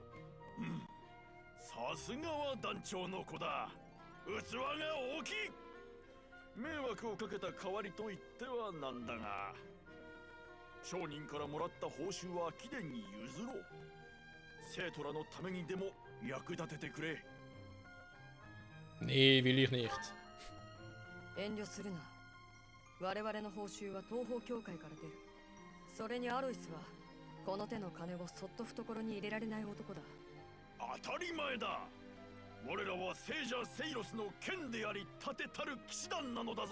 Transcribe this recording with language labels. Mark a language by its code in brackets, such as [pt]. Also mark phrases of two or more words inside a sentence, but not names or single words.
[ja] さすがは団長の子だ。器が大きい。迷惑をかけた代わりと言ってはなんだが、商人からもらった報酬は貴殿に譲ろう。生徒らのためにでも役立ててくれ。 [de] Nee, will ich nicht. [ja] 遠慮するな。我々の報酬は東方教会から出る。それにアロイスはこの手の金をそっと懐に入れられない男だ。当たり前だ。我らは聖者セイロスの剣であり盾たる騎士団なのだぞ。